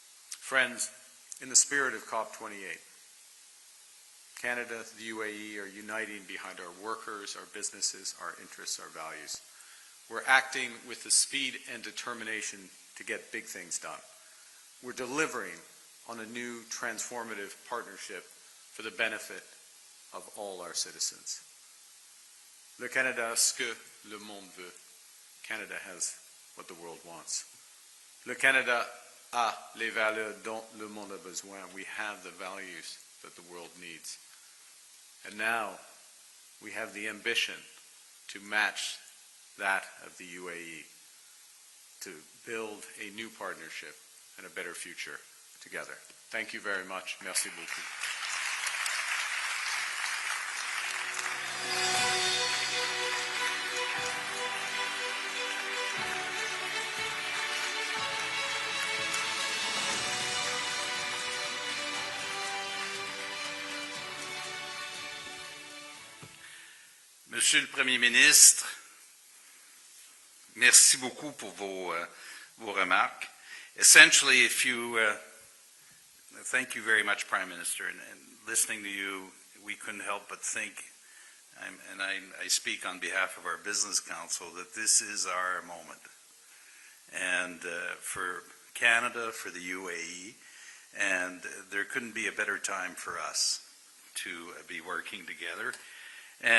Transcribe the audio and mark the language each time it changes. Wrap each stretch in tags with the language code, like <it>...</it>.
<en>Friends, in the spirit of COP28, Canada, the UAE are uniting behind our workers, our businesses, our interests, our values. We're acting with the speed and determination to get big things done. We're delivering on a new transformative partnership for the benefit of all our citizens.</en> <fr>Le Canada a ce que le monde veut.</fr> <en>Canada has what the world wants.</en> <fr>Le Canada a les valeurs dont le monde a besoin.</fr> <en>We have the values that the world needs. And now we have the ambition to match that of the UAE, to build a new partnership and a better future together. Thank you very much.</en> <fr>Merci beaucoup. Monsieur le Premier ministre, merci beaucoup pour vos remarques.</fr> <en>Essentially, if you, thank you very much, Prime Minister, and listening to you, we couldn't help but think, and I speak on behalf of our Business Council, that this is our moment. And for Canada, for the UAE, and there couldn't be a better time for us to be working together. And</en>